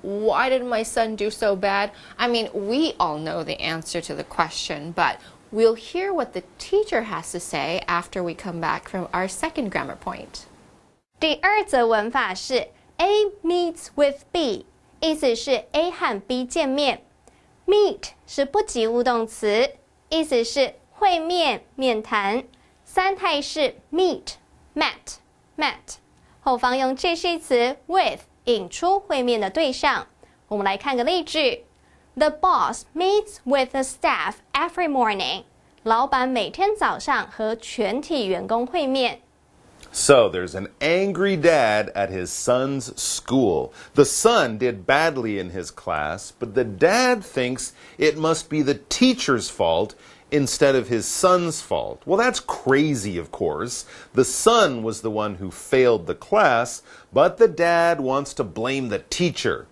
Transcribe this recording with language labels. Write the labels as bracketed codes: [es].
[en] Why did my son do so bad? I mean, we all know the answer to the question, but we'll hear what the teacher has to say after we come back from our second grammar point. [zh] 第二则文法是 [en] A meets with B， [zh] 意思是 A 和 B 见面。 Meet 是不及物动词，意思是会面、面谈。三态式 meet、met。后方用介系词 with 引出会面的对象。我们来看个例句 [en] ：The boss meets with the staff every morning。 [zh] 老板每天早上和全体员工会面。 [en] So there's an angry dad at his son's school. The son did badly in his class, but the dad thinks it must be the teacher's fault instead of his son's fault. Well, that's crazy, of course. The son was the one who failed the class, but the dad wants to blame the teacher.